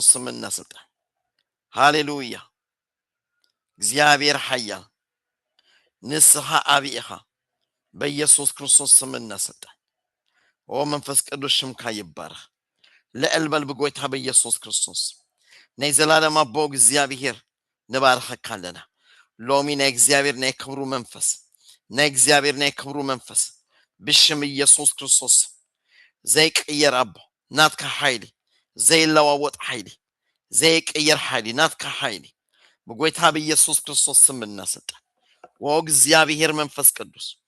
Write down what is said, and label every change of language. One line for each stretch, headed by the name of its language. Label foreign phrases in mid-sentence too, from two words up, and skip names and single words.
Tigrinya: ስም እናስልጣን ሃሌሉያ እግዚአብሔር ኃያል ንስሐ አቢኢኻ በኢየሱስ ክርስቶስ ስም እናስልጣን መንፈስ ቅዱስ ሽምካ ይባረክ ለልበል በጎይታ በኢየሱስ ክርስቶስ ነይዘላለም አቦ እግዚአብሔር ንባርከካለና ሎሚ ናይ እግዚአብሔር ናይ ክብሩ መንፈስ ብሽም ኢየሱስ ክርስቶስ ዘይቅየር አቦ ናትካ ኃይሊ ዘይለዋወጥ ኃይሊ ዘይቅየር ኃይሊ ናትካ ኃይሊ በጎይታ በኢየሱስ ክርስቶስ ስም እናስልጣን እግዚአብሔር መንፈስ ቅዱስ